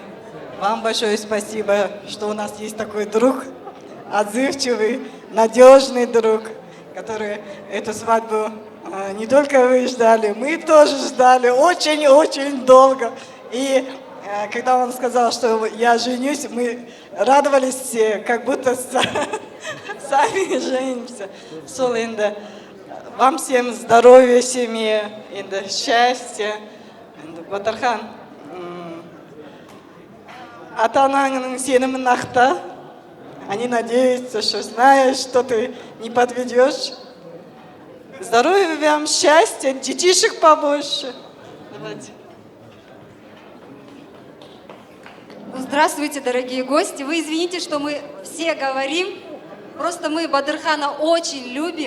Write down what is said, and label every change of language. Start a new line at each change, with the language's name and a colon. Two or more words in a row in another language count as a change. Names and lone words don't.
Russian: Вам большое спасибо, что у нас есть такой друг, отзывчивый, надежный друг, который эту свадьбу не только вы ждали, мы тоже ждали очень-очень долго. И когда он сказал, что я женюсь, мы радовались все, как будто сами женимся. Вам всем здоровья, семье, счастья.
Kazakh: Бадырхан, ата-ананың сенімін ақта.
Russian: Они надеются, что знаешь, что ты не подведешь. Здоровья вам, счастья, детишек побольше. Давайте. Здравствуйте, дорогие гости. Вы извините, что мы все говорим. Просто мы Бадырхана очень любим.